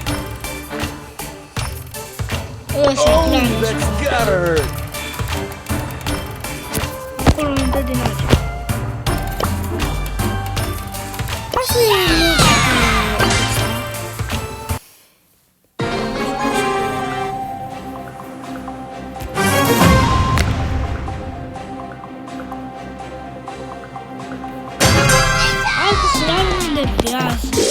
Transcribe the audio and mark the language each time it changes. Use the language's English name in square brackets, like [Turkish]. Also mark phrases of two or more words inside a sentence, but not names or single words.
[Romanian] Ăsta e planul. [English] Let's get her! [Romanian] Acolo nu dă din alea. Asta e muzică. Hai că se ia unde viață.